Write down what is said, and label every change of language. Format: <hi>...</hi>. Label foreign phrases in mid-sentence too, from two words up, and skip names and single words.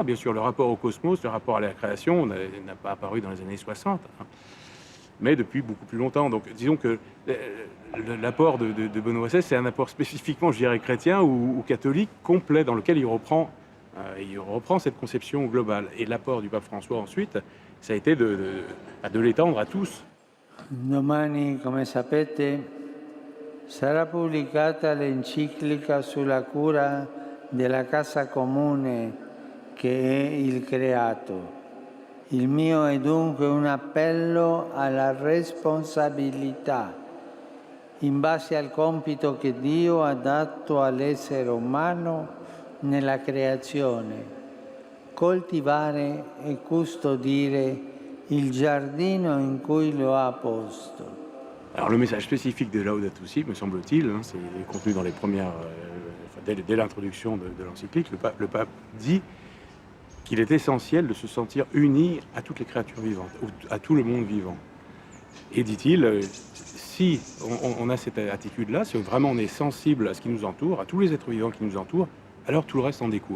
<fr>Bien sûr, le rapport au cosmos, le rapport à la création n'a pas apparu dans les années 60, hein, mais depuis beaucoup plus longtemps. Donc disons que l'apport de Benoît XVI, c'est un apport spécifiquement, je dirais, chrétien ou catholique, complet, dans lequel il reprend cette conception globale. Et l'apport du pape François ensuite, ça a été de l'étendre à tous.</fr> <it>Domani, come sapete, sarà pubblicata l'enciclica sulla cura della casa comune che è il creato. Il mio è dunque un appello alla responsabilità in base al compito che Dio ha dato all'essere umano nella creazione, coltivare e custodire il giardino in cui lo ha posto.</it> <fr>Alors le message spécifique de Laudato Si, me semble-t-il, hein, c'est contenu dans les premières, dès l'introduction de l'encyclique, le pape dit qu'il est essentiel de se sentir uni à toutes les créatures vivantes, à tout le monde vivant. Et dit-il, si on a cette attitude-là, si vraiment on est sensible à ce qui nous entoure, à tous les êtres vivants qui nous entourent, alors tout le reste en découle.</fr>